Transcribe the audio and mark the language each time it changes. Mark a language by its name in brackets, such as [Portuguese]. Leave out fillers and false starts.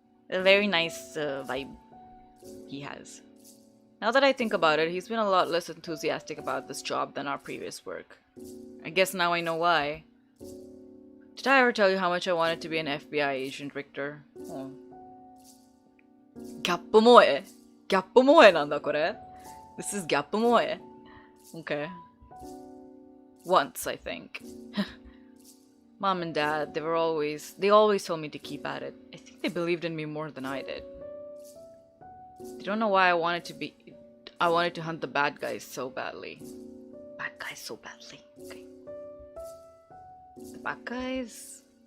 [English] A very nice vibe he has. Now that I think about it, he's been a lot less enthusiastic about this job than our previous work. I guess now I know why. Did I ever tell you how much I wanted to be an FBI agent, Richter? [Japanese] Oh. ギャップ萌え? ギャップ萌えなんだこれ? [English] This is [Japanese] ギャップ萌え? [English] Okay. Once, I think. Mom and Dad, they always told me to keep at it. I think they believed in me more than I did. They don't know why I wanted to hunt the bad guys so badly. Bad guys so badly. Okay. The bad guys?